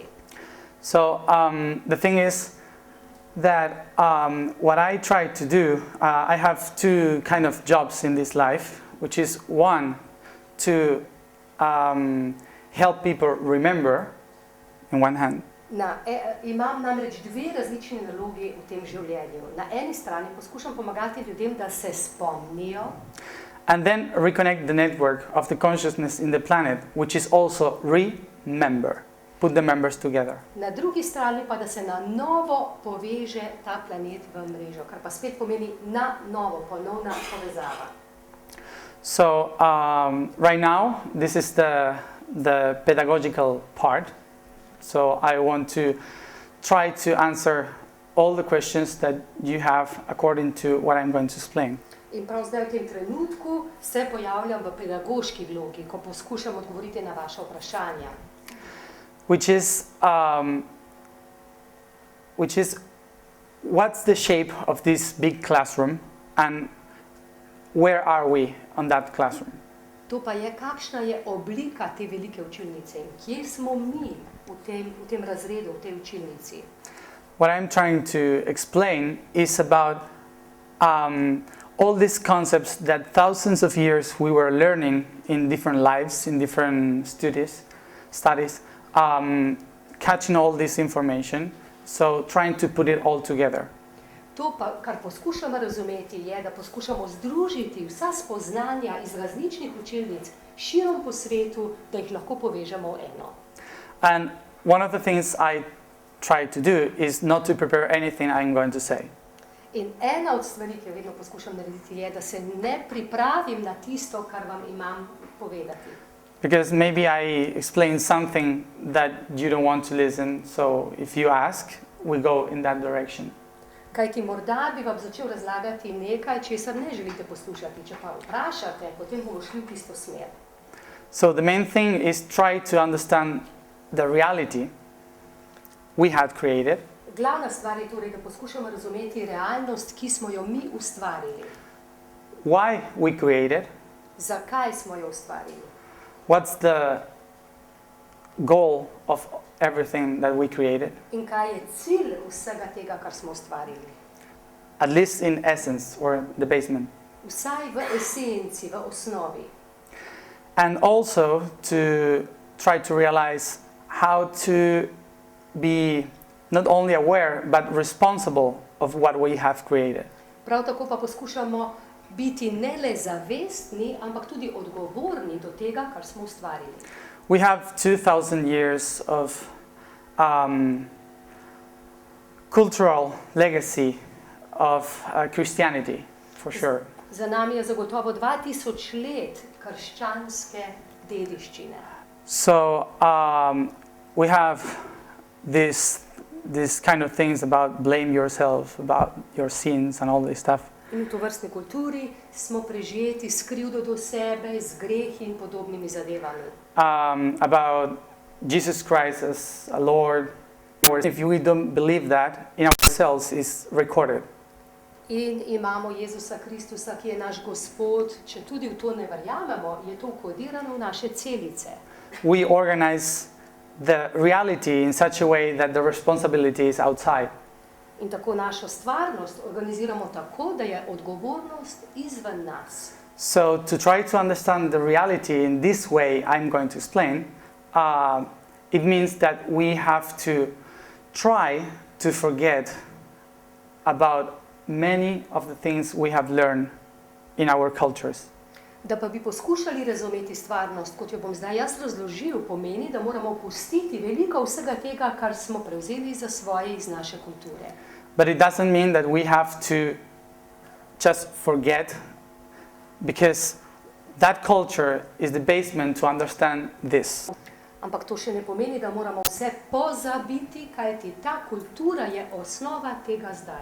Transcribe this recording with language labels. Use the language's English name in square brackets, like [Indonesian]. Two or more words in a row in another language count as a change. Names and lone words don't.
[English] So the thing is that what I try to do, I have two kind of jobs in this life, which is one, to help people remember, in one hand. [Slovenian] Imam namreč dve različni nalogi v tem življenju. Na eni strani poskušam pomagati ljudem, da se spomnijo. [English] And then reconnect the network of the consciousness in the planet, which is also remember. Put the members together. [Slovenian] Na drugi strani pa, da se na novo poveže ta planet v mrežo, kar pa spet pomeni na novo, ponovna povezava. [English] So right now, this is the pedagogical part. So I want to try to answer all the questions that you have according to what I'm going to explain. [Slovenian] In prav zdaj v tem trenutku se pojavljam v pedagoški vlogi, ko poskušam odgovoriti na vaše vprašanja. [English] Which is what's the shape of this big classroom and where are we on that classroom? [Slovenian] To pa je, kakšna je oblika te velike učilnice in kje smo mi v tem razredu, v tej učilnici. [English] What I'm trying to explain is about all these concepts that thousands of years we were learning in different lives, in different studies, catching all this information, so trying to put it all together. [Slovenian] To pa, kar poskušamo razumeti, je, da poskušamo združiti vsa spoznanja iz različnih učilnic širom po svetu, da jih lahko povežemo v eno. [English] And one of the things I try to do is not to prepare anything I'm going to say. [Slovenian] In ena od stvari, ki jo vedno poskušam narediti, je, da se ne pripravim na tisto, kar vam imam povedati. [English] Because maybe I explain something that you don't want to listen, so if you ask, we go in that direction. [Slovenian] Kajti morda bi vam začel razlagati nekaj, česar ne želite poslušati. Če pa vprašate, potem bomo šli v tisto smer. [English] So the main thing is try to understand the reality we had created. [Slovenian] Glavna stvar je torej, da poskušamo razumeti realnost, ki smo jo mi ustvarili. [English] Why we created, [Slovenian] Zakaj smo jo ustvarili? [English] what's the goal of everything that we created, [Slovenian] In kaj je cilj vsega tega, kar smo ustvarili? [English] at least in essence or the basement. [Slovenian] Vsaj v esenci, v osnovi. [English] And also to try to realize how to be not only aware but responsible of what we have created. [Slovenian] Prav tako pa poskušamo biti ne le zavestni, ampak tudi odgovorni do tega, kar smo ustvarili. [English] We have 2000 years of cultural legacy of Christianity, for sure. [Slovenian] Za nami je zagotovo 2000 let krščanske dediščine. [English] So we have this kind of things about blame yourself, about your sins and all this stuff. [Slovenian] In v tovrstni kulturi smo prežeti s krivdo do sebe, z grehi in podobnimi zadevami. [English] About Jesus Christ as a Lord. If we don't believe that, in ourselves is recorded. [Slovenian] In imamo Jezusa Kristusa, ki je naš Gospod. Če tudi v to ne verjamemo, je to vkodirano v naše celice. [English] We organize the reality in such a way that the responsibility is outside. [Slovenian] In tako našo stvarnost organiziramo tako, da je odgovornost izven nas. [English] So to try to understand the reality in this way I'm going to explain, it means that we have to try to forget about many of the things we have learned in our cultures. [Slovenian] Da pa bi poskušali razumeti stvarnost, kot jo bom zdaj jaz razložil, pomeni, da moramo opustiti veliko vsega tega, kar smo prevzeli za svoje iz naše kulture. [English] But it doesn't mean that we have to just forget, because that culture is the basement to understand this. [Slovenian] Ampak to še ne pomeni, da moramo vse pozabiti, kajti ta kultura je osnova tega zdaj.